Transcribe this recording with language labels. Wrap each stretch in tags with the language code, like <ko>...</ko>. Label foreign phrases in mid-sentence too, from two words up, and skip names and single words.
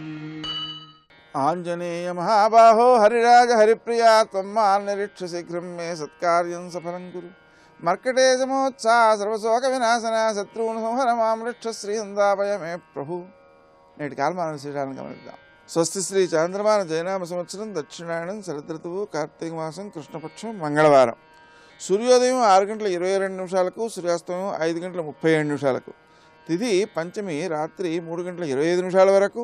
<sa>आंजनेय महाबाहो हरिराज हरिप्रिया त्वं मां निरीक्ष्य शीघ्रं मे सत्कार्यं सफलं कुरु। मर्कटेशमोत्साह सर्वशोकविनाशना शत्रून् संहर मां रक्ष श्रीहन्दापय मे प्रभु।</sa> <te>నేటి కాలమాన విశేషాలను గమనిద్దాం. స్వస్తి శ్రీ చాంద్రమాన జయనామ సంవత్సరం దక్షిణాయనం శరదృతువు కార్తీక మాసం కృష్ణపక్షం మంగళవారం. సూర్యోదయం 6 గంటల 22 నిమిషాలకు, సూర్యాస్తమయం 5 గంటల 37 నిమిషాలకు. తిథి పంచమి రాత్రి 3 గంటల 25 నిమిషాల వరకు.</te>